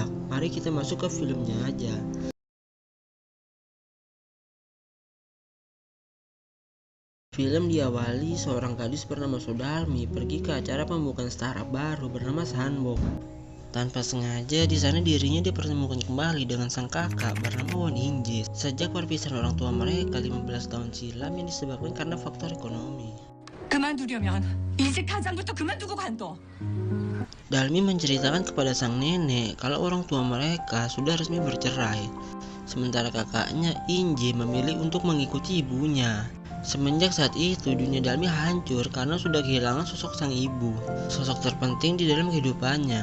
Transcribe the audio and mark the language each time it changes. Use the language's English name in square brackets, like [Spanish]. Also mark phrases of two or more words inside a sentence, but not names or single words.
[Indonesian] Mari kita masuk ke filmnya aja. Film diawali seorang gadis bernama Sodalmi pergi ke acara pembukaan startup baru bernama Sandbox. Tanpa sengaja di sana dirinya dipertemukan kembali dengan sang kakak bernama Won Inji. Sejak perpisahan orang tua mereka 15 tahun silam yang disebabkan karena faktor ekonomi. [Korean] 그만두려면 이직 당장부터 그만두고 관둬. [Indonesian] Dalmi menceritakan kepada sang nenek kalau orang tua mereka sudah resmi bercerai. Sementara kakaknya Inji memilih untuk mengikuti ibunya. Semenjak saat itu dunia Dalmi hancur karena sudah kehilangan sosok sang ibu, sosok terpenting di dalam kehidupannya.